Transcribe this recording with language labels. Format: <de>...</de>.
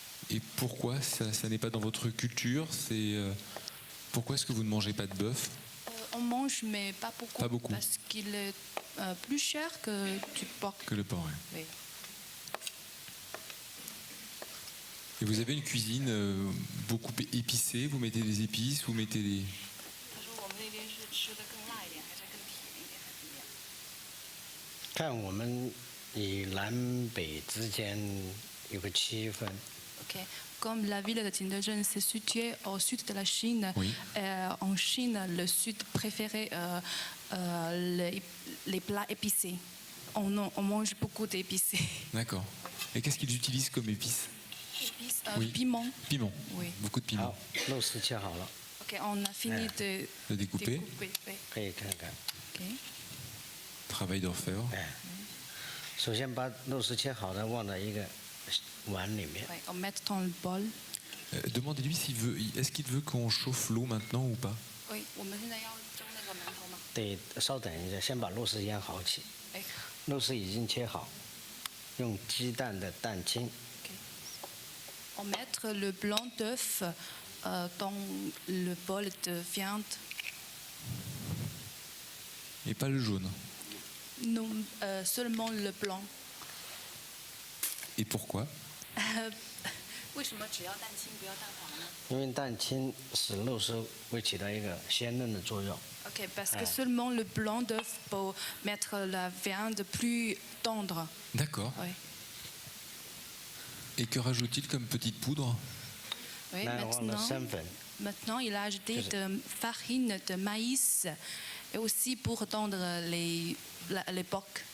<fr>Et pourquoi ça n'est pas dans votre culture? Pourquoi est-ce que vous ne mangez pas de bœuf? On mange, mais pas beaucoup. Pas beaucoup. Parce qu'il est plus cher que du porc. Que le porc, oui. Oui. Et vous avez une cuisine beaucoup épicée? Vous mettez des épices? Vous mettez des...</fr> <zh>他说我们那边是吃的更辣一点，还是更甜一点，还是怎么样？看我们以南北之间有个区分。</zh> <fr>Ok. Comme la ville de Tianjin se située au sud de la Chine, Oui. En Chine, le sud préférait les plats épicés. On mange beaucoup d'épicés. D'accord. Et qu'est-ce qu'ils utilisent comme épices? Épices, Oui. piment. Piment. Oui. Beaucoup de</fr> <zh>好</zh> <fr>piment.，</fr> <zh>肉丝切好了，</zh> <fr>Ok, on a fini de De découper. oui.</fr> <zh>可以看看。</zh> <fr>Ok. Travail d'orfèvre.</fr> <zh>哎，首先把肉丝切好的放到一个碗里面，</zh> <fr>Ouais, on met dans le bol. Demandez-lui est-ce qu'il veut qu'on chauffe l'eau maintenant ou pas?</fr> <zh>Oui, 我们现在要蒸那个馒头吗？得稍等一下，先把肉丝腌好起。哎肉丝已经切好，用鸡蛋的蛋清，</zh> <fr>ok. On met le blanc d'œuf dans le bol de viande. Et pas le jaune. Non, seulement le blanc. Et pourquoi?</fr> <zh>为什么只要蛋清不要蛋黄呢？因为蛋清使肉丝会起到一个鲜嫩的作用。</zh> <fr>Ok, parce que seulement le blanc d'œuf peut mettre la viande plus tendre. D'accord. Oui. Et que rajoute-t-il comme petite poudre? Oui,</fr> <zh>那忘了</zh> <fr>maintenant,</fr> <zh>生粉，</zh> <fr>maintenant, il a ajouté de farine de maïs et aussi pour tendre les porcs.</fr>